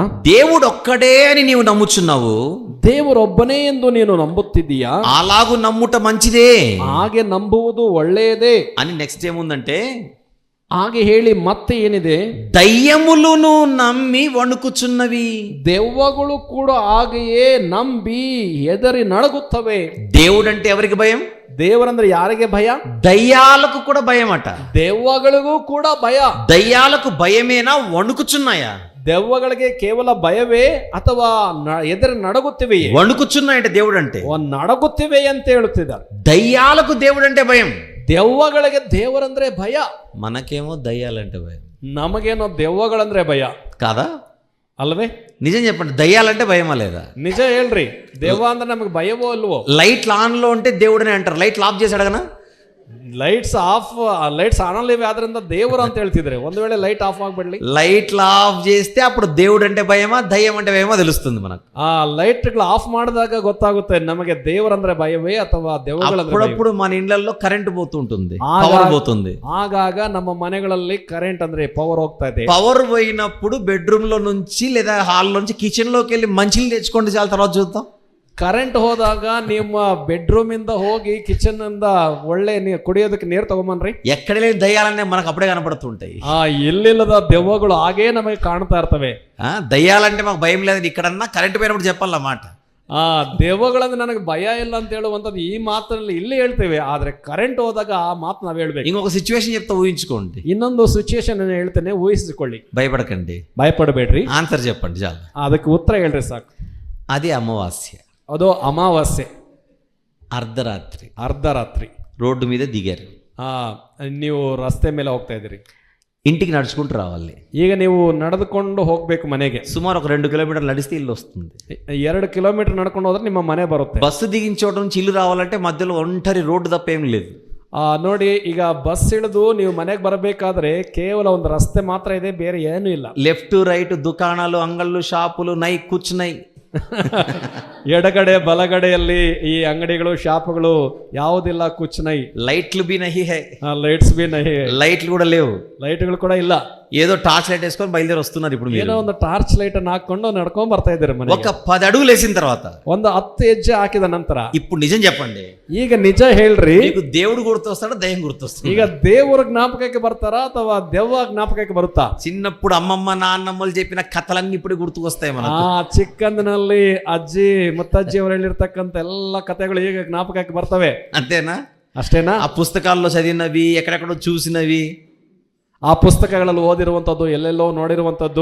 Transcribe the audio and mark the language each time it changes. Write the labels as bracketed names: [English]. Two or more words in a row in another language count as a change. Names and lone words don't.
[Telugu] దేవుడు ఒక్కడే అని నీవు నమ్ముచున్నావు, [Kannada] ದೇವರೊಬ್ಬನೇ ಎಂದು ನೀನು ನಂಬುತ್ತಿದ್ದೀಯಾ, [Telugu] అలాగు నమ్ముట మంచిదే [Kannada] ಹಾಗೆ ನಂಬುವುದು ಒಳ್ಳೆಯದೇ [Telugu] అని నెక్స్ట్ ఏముందంటే, [Kannada] ಹಾಗೆ ಹೇಳಿ ಮತ್ತೆ ಏನಿದೆ, [Telugu] దయ్యములను నమ్మి వణుకుచున్నవి. [Kannada] ದೆವ್ವಗಳು ಕೂಡ ಹಾಗೆಯೇ ನಂಬಿ ಹೆದರಿ ನಡಗುತ್ತವೆ. [Telugu] దేవుడంటే ఎవరికి భయం? [Kannada] ದೇವರಂದ್ರೆ ಯಾರಿಗೆ ಭಯ? [Telugu] దయ్యాలకు కూడా భయం అట. [Kannada] ದೆವ್ವಗಳಿಗೂ ಕೂಡ ಭಯ. [Telugu] దయ్యాలకు భయమేనా, వణుకుచున్నాయా? [Kannada] ದೆವ್ವಗಳಿಗೆ ಕೇವಲ ಭಯವೇ ಅಥವಾ ಎದುರು ನಡಗುತ್ತಿವೆಯೇ? [Telugu] వణుకుచున్నాయంటే దేవుడు అంటే [Kannada] ನಡಗುತ್ತಿವೆ ಅಂತ ಹೇಳುತ್ತಿದ್ದಾರೆ. [Telugu] దయ్యాలకు దేవుడు అంటే భయం, [Kannada] ದೆವ್ವಗಳಿಗೆ ದೇವರಂದ್ರೆ ಭಯ. [Telugu] మనకేమో దయ్యాలంటే భయం. [Kannada] ನಮಗೇನೋ ದೆವ್ವಗಳಂದ್ರೆ ಭಯ [Telugu] కాదా? [Kannada] ಅಲ್ವೇ? [Telugu] నిజం చెప్పండి, దయ్యాలంటే భయమా లేదా? [Kannada] నిజ ಹೇಳ್ರಿ, ದೆವ್ವ ಅಂದ್ರೆ ನಮಗೆ ಭಯವೋ ಅಲ್ವೋ? [Telugu] లైట్లు ఆన్ లో ఉంటే దేవుడనే అంటారు, లైట్లు ఆఫ్ చేశాడు కదా. [English] lights on [Kannada] ಅಲ್ಲಿ ಆದ್ರಿಂದ ದೇವರು ಅಂತ ಹೇಳ್ತಿದ್ರೆ, ಒಂದು ವೇಳೆ [English] light off [Kannada] ಆಗ್ಬಿಡ್ಲಿ, [Telugu] లైట్లు ఆఫ్ చేస్తే అప్పుడు దేవుడు అంటే భయమా, దయ్యం అంటే భయమా తెలుస్తుంది మనకు. [Kannada] ಆ ಲೈಟ್ಗಳು ಆಫ್ ಮಾಡಿದಾಗ ಗೊತ್ತಾಗುತ್ತೆ ನಮಗೆ ದೇವರಂದ್ರೆ ಭಯವೇ ಅಥವಾ ದೆವ್ವಗಳಂದ್ರೆ. [Telugu] అప్పుడప్పుడు మన ఇళ్లలో కరెంట్ పోతుంటుంది, పవర్ పోతుంది. [Kannada] ಆಗಾಗ ನಮ್ಮ ಮನೆಗಳಲ್ಲಿ ಕರೆಂಟ್ ಅಂದ್ರೆ ಪವರ್ ಹೋಗ್ತಾ ಇದೆ. [Telugu] పవర్ పోయినప్పుడు బెడ్రూమ్ లో నుంచి లేదా హాల్ నుంచి కిచెన్ లోకి వెళ్ళి మంచిలు తెచ్చుకోండి, చాలా తర్వాత చూద్దాం. [Kannada] ಕರೆಂಟ್ ಹೋದಾಗ ನಿಮ್ಮ ಬೆಡ್ರೂಮ್ ಇಂದ ಹೋಗಿ ಕಿಚನ್ ಇಂದ ಒಳ್ಳೆ ಕುಡಿಯೋದಕ್ಕೆ ನೀರು ತಗೊಂಬನ್ರಿ. [Telugu] ఎక్కడ లేని దయ్యాలనే మనకు అప్పుడే కనపడుతుంటాయి. [Kannada] ಎಲ್ಲಿಲ್ಲದ ದೆವ್ವಗಳು ಹಾಗೇ ನಮಗೆ ಕಾಣ್ತಾ ಇರ್ತವೆ. [Telugu] దయ్యాలంటే మాకు భయం లేదని ఇక్కడన్నా కరెంట్ పోయినప్పుడు చెప్పాలన్నమాట. [Kannada] ದೆವ್ವಗಳಂದ್ರೆ ನನಗೆ ಭಯ ಇಲ್ಲ ಅಂತ ಹೇಳುವಂಥದ್ದು ಈ ಮಾತಿನಲ್ಲಿ ಇಲ್ಲಿ ಹೇಳ್ತೇವೆ, ಆದ್ರೆ ಕರೆಂಟ್ ಹೋದಾಗ ಆ ಮಾತು ನಾವು ಹೇಳ್ಬೇಕು. [Telugu] ఇంకొక సిచ్యువేషన్ చెప్తా, ఊహించుకోండి. [Kannada] ಇನ್ನೊಂದು ಸಿಚುವೇಶನ್ ಹೇಳ್ತೇನೆ, ಊಹಿಸಿಕೊಳ್ಳಿ. [Telugu] భయపడకండి, [Kannada] ಭಯಪಡಬೇಡ್ರಿ. [Telugu] ఆన్సర్ చెప్పండి చాలు. [Kannada] ಅದಕ್ಕೆ ಉತ್ತರ ಹೇಳ್ರಿ ಸಾಕು. [Telugu] అది అమావాస్య, [Kannada] ಅದು ಅಮಾವಾಸ್ಯೆ, [Telugu] అర్ధరాత్రి రోడ్డు మీద దిగారు. [Kannada] ನೀವು ರಸ್ತೆ ಮೇಲೆ ಹೋಗ್ತಾ ಇದ್ದೀರಿ, [Telugu] ఇంటికి నడుచుకుంటూ రావాలి. [Kannada] ಈಗ ನೀವು ನಡೆದುಕೊಂಡು ಹೋಗ್ಬೇಕು ಮನೆಗೆ. [Telugu] సుమారు ఒక 2 కిలోమీటర్లు నడిస్తే ఇల్లు వస్తుంది. [Kannada] 2 ಕಿಲೋಮೀಟರ್ ನಡ್ಕೊಂಡು ಹೋದ್ರೆ ನಿಮ್ಮ ಮನೆ ಬರುತ್ತೆ. [Telugu] బస్సు దిగిన చోట నుంచి ఇల్లు రావాలంటే మధ్యలో ఒంటరి రోడ్డు తప్ప ఏం లేదు. [Kannada] ನೋಡಿ, ಈಗ ಬಸ್ ಇಳಿದು ನೀವು ಮನೆಗೆ ಬರಬೇಕಾದ್ರೆ ಕೇವಲ ಒಂದು ರಸ್ತೆ ಮಾತ್ರ ಇದೆ, ಬೇರೆ ಏನೂ ಇಲ್ಲ. [English] left right [Telugu] దుకాణాలు, అంగళ్ళు, షాపులు నై కూర్చున్నాయి. [Kannada] ಎಡಗಡೆ ಬಲಗಡೆಯಲ್ಲಿ ಈ ಅಂಗಡಿಗಳು, ಶಾಪ್ಗಳು ಯಾವುದಿಲ್ಲ, ಕುಚ್ನೈ. [Hindi] లైట్లు भी नहीं है, ಲೈಟ್ಸ್ भी नहीं, [Telugu] లైట్లు కూడా లేవు, [Kannada] ಲೈಟ್ಗಳು ಕೂಡ ಇಲ್ಲ. [Telugu] ఏదో [English] torch light [Telugu] వేసుకొని బయలుదేరి వస్తున్నారు. ఇప్పుడు [Kannada] ಏನೋ ಒಂದು [English] torch light [Kannada] ಅನ್ನು ಹಾಕೊಂಡು ನಡ್ಕೊಂಡ್ ಬರ್ತಾ ಇದ್ದೀರಿ ಮನೆ. [Telugu] ఒక 10 అడుగులు వేసిన తర్వాత, [Kannada] ಒಂದು 10 ಹೆಜ್ಜೆ ಹಾಕಿದ ನಂತರ, [Telugu] ఇప్పుడు నిజం చెప్పండి, [Kannada] ಈಗ ನಿಜ ಹೇಳ್ರಿ, [Telugu] మీకు దేవుడు గుర్తొస్తాడా, దయ్యం గుర్తొస్తాడా? [Kannada] ಈಗ ದೇವರ ಜ್ಞಾಪಕಕ್ಕೆ ಬರ್ತಾರಾ ಅಥವಾ ದೆವ್ವ ಜ್ಞಾಪಕಕ್ಕೆ ಬರುತ್ತಾ? [Telugu] చిన్నప్పుడు అమ్మమ్మ నాన్నమ్మలు చెప్పిన కథలన్నీ ఇప్పుడు గుర్తుకొస్తాయి మనకు. [Kannada] ಚಿಕ್ಕಂದಿನಲ್ಲಿ ಅಜ್ಜಿ ಮುತ್ತಜ್ಜಿ ಅವರು ಹೇಳಿರ್ತಕ್ಕಂಥ ಎಲ್ಲ ಕಥೆಗಳು ಈಗ ಜ್ಞಾಪಕಕ್ಕೆ ಬರ್ತವೆ. [Telugu] అంతేనా? [Kannada] ಅಷ್ಟೇನಾ? [Telugu] ఆ పుస్తకాల్లో చదివినవి, ఎక్కడెక్కడో చూసినవి, [Kannada] ఆ పుస్తకಗಳಲ್ಲಿ ఓదిರುವಂತದ್ದು, ಎಲ್ಲೆಲ್ಲೋ ನೋಡಿರುವಂತದ್ದು.